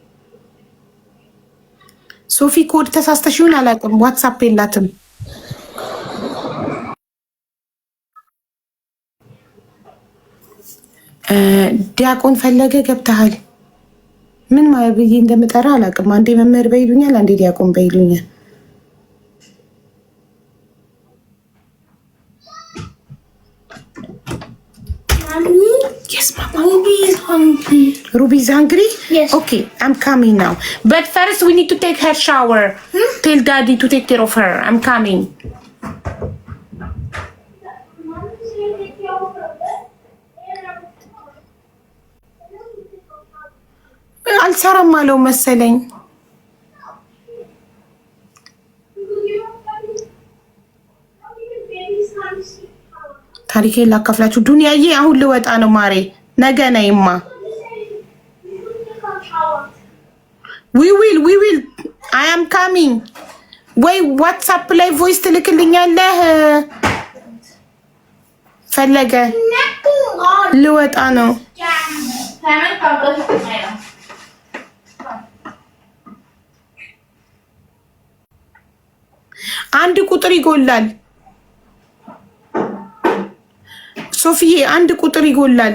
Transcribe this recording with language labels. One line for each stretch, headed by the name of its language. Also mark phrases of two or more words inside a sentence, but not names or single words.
Amharic: ሶፊ። ኮድ ተሳስተሽ ይሁን አላውቅም። ዋትሳፕ የላትም። ዲያቆን ፈለገ ገብተሃል? ምን ማለት ብዬ እንደምጠራ አላውቅም። አንዴ መምህር በይሉኛል፣ አንዴ ዲያቆን በይሉኛል።
English: Yes, Mama. Ruby is hungry. Ruby's hungry? Yes. Okay, I'm coming now. But first we need to take her shower. Tell Daddy to take care of her. I'm coming.
Amharic: አልሰራም አለው መሰለኝ። ታሪኬን ላካፍላችሁ። ዱንያዬ አሁን ልወጣ ነው ማሬ፣ ነገ ነይማ።
English: we will I am coming።
Amharic: ወይ ዋትስአፕ ላይ ቮይስ ትልክልኛለህ? ፈለገ ልወጣ ነው። አንድ ቁጥር ይጎላል ሶፊዬ፣ አንድ ቁጥር ይጎላል